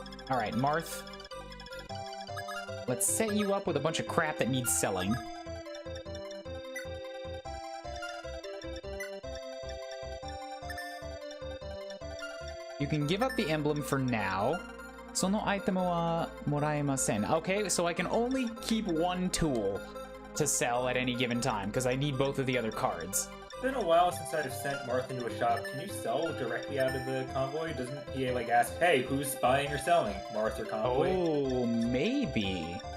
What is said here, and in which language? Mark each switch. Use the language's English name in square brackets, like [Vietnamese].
[English] Alright, Marth. Let's set you up with a bunch of crap that needs selling. You can give up the emblem for now. [Japanese] そのアイテムはもらえません. [English] Okay, so I can only keep one tool to sell at any given time, because I need both of the other cards. it's been a while since I've sent Marth into a shop. Can you sell directly out of the convoy? Doesn't he, like, ask, hey, who's buying or selling? Marth or convoy? Oh, maybe.